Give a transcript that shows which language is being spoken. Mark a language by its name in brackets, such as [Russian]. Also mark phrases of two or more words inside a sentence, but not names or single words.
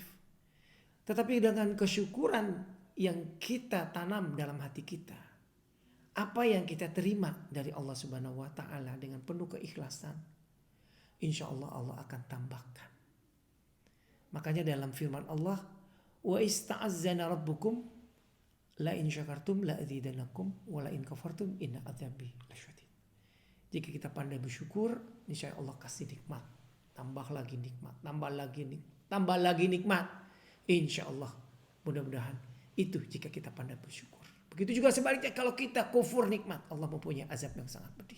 [Indonesian] Tetapi dengan kesyukuran yang kita tanam dalam hati kita, apa yang kita terima dari Allah [Arabic] سبحانه وتعالى [Indonesian] dengan penuh keikhlasan, [Arabic] إن شاء الله [Indonesian] Allah akan tambahkan. Makanya dalam firman Allah, [Arabic] وإذ تأذن ربكم لئن شكرتم لأزيدنكم ولئن كفرتم إن عذابي لشديد. [Indonesian] Jika kita pandai bersyukur, [Arabic] إن شاء الله [Indonesian] kasih nikmat, tambah lagi nikmat, tambah lagi nikmat. [Arabic] إن شاء الله, [Indonesian] mudah-mudahan itu jika kita pandai bersyukur. Begitu juga sebaliknya kalau kita kufur nikmat, Allah mempunyai azab yang sangat pedih.